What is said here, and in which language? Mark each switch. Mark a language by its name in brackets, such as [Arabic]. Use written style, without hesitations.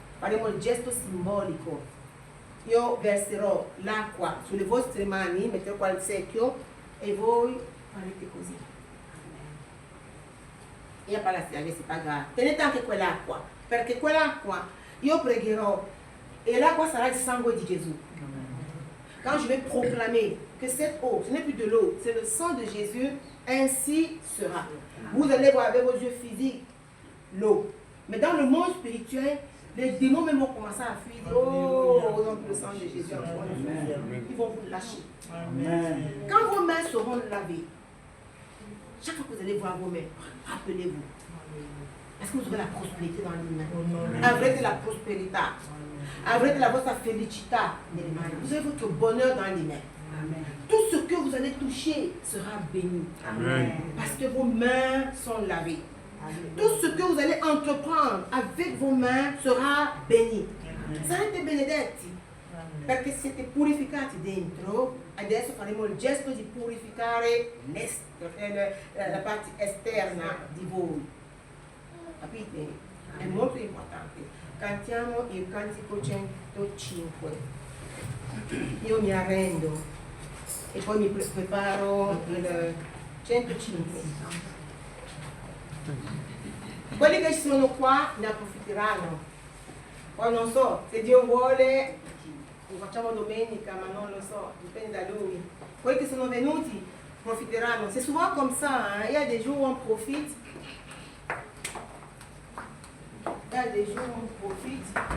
[Italian] Faremo il gesto simbolico. Io verserò l'acqua sulle vostre mani, metterò qua il secchio e voi farete così. E a palazzo avessi pagato. Tenete anche quell'acqua, perché quell'acqua io pregherò et l'acqua sarà il sangue di Gesù. [French] Quand je vais proclamer que cette eau, ce n'est plus de l'eau, c'est le sang de Jésus, ainsi sera. Vous allez voir avec vos yeux physiques l'eau. Mais dans le monde spirituel, les démons même vont commencer à fuir. Oh, donc le sang de Jésus, ils vont vous lâcher. Amen. Quand vos mains seront lavées, chaque fois que vous allez voir vos mains, rappelez-vous. Est-ce que vous aurez la prospérité dans les mains? [Italian] Avrete la prosperità. Avrete la vostra felicità nelle mani. [French] Vous avez votre bonheur dans les mains. Amen. Tout ce que vous allez toucher sera béni. Amen. Parce que vos mains sont lavées. Tout ce que vous allez entreprendre avec vos mains sera béni. [Italian] Sarete benedetti. Perché siete purificati dentro, adesso faremo il gesto di purificare la parte esterna di voi. Capite? È molto importante. Cantiamo il cantico 105. Io mi arrendo e poi mi preparo il 105. Quelli che sono qua ne approfitteranno. Poi non so, se Dio vuole lo facciamo domenica, ma non lo so, dipende da lui. Quelli che sono venuti profiteranno. [French] C'est souvent comme ça, hein? Il y a des jours où on profite. Il y a des jours où on profite.